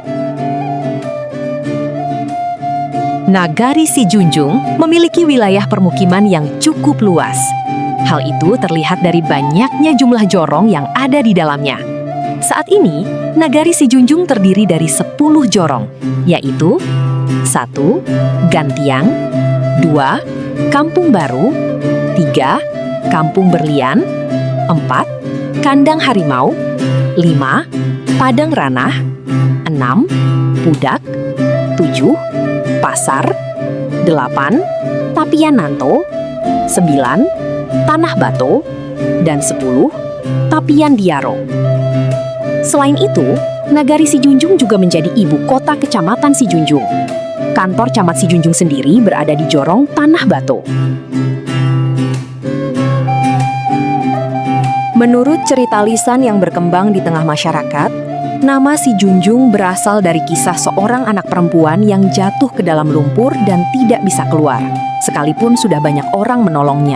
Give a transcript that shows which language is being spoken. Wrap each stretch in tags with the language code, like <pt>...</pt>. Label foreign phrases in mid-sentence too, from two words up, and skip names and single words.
<id>Nagari Si Junjung memiliki wilayah permukiman yang cukup luas. Hal itu terlihat dari banyaknya jumlah jorong yang ada di dalamnya. Saat ini, Nagari Si Junjung terdiri dari 10 jorong, yaitu 1. Gantiang, 2. Kampung Baru, 3. Kampung Berlian, 4. Kandang Harimau, 5. Padang Ranah, 6. Pudak, 7. Pasar, 8. Tapian-Nanto, 9. Tanah Bato, dan 10. Tapian Diaro. Selain itu, Nagari Si Junjung juga menjadi ibu kota Kecamatan Si Junjung. Kantor Camat Si Junjung sendiri berada di Jorong Tanah Bato. Menurut cerita lisan yang berkembang di tengah masyarakat, nama Si Junjung berasal dari kisah seorang anak perempuan yang jatuh ke dalam lumpur dan tidak bisa keluar, sekalipun sudah banyak orang menolongnya.</id>